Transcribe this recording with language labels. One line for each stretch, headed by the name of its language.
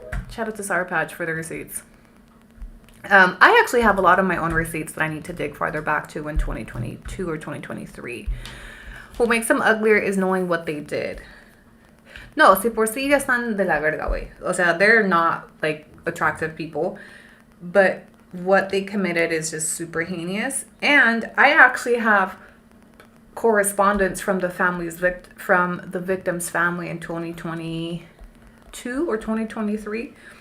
English: Shout out to Sour Patch for the receipts. I actually have a lot of my own receipts that I need to dig farther back to in 2022 or 2023. What makes them uglier is knowing what they did.
Spanish: No, si por sí ya están de la verga, güey. O sea,
English: they're not, like, attractive people. But what they committed is just super heinous. And I actually have correspondence from the victim's family in 2022 or 2023.